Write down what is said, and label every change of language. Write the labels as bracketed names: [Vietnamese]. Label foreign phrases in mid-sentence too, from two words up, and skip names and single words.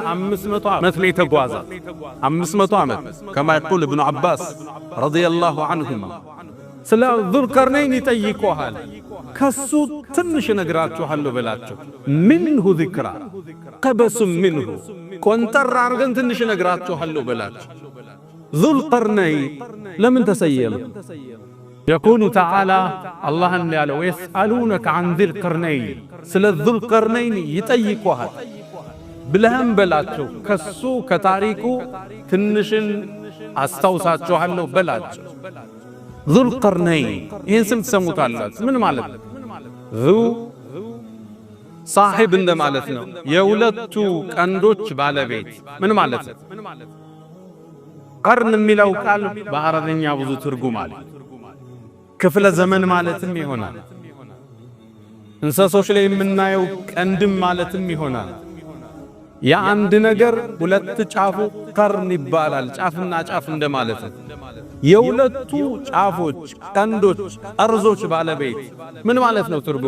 [Amharic] 500 ዓመት ላይ ተጓዘ። 500 ዓመት [Arabic] كما يقول ابن عباس رضي الله عنهما። [Amharic] ስለ ዙል ቀርነይን ይጠይቁሃል። ከሱ ትንሽ ነግራችኋለሁ በላቸው። [Arabic] منه ذكرا قبسا منه፣ [Amharic] ቆንጠር አርገን ትንሽ ነግራችኋለሁ በላቸው። ዙል ቀርነይን ለምን ተሰየመ? [Arabic] يقول تعالى الله قال ويسألونك عن ذي القرنين، [Amharic] ስለ ذل قرنين ይጠይቁሃል ብለህም በላቸው። ከሱ ከታሪኩ ትንሽን አስታውሳችኋለሁ በላቸው። ذل قرنين ይህን ስም ትሰሙታላችሁ። ምን ማለት ነው? [Arabic] ذو صاحب [Amharic] እንደማለት ነው። የሁለቱ ቀንዶች ባለቤት ምን ማለት ነው? ቀርን የሚለው ቃል በአረብኛ ብዙ ትርጉም አለ። ክፍለ ዘመን ማለትም ይሆናል። እንስሶች ላይ የምናየው ቀንድም ማለትም ይሆናል። የአንድ ነገር ሁለት ጫፉ ቀርን ይባላል። ጫፍና ጫፍ እንደማለት ነው። የሁለቱ ጫፎች ቀንዶች ጠርዞች ባለቤት ምን ማለት ነው ትርጉሙ?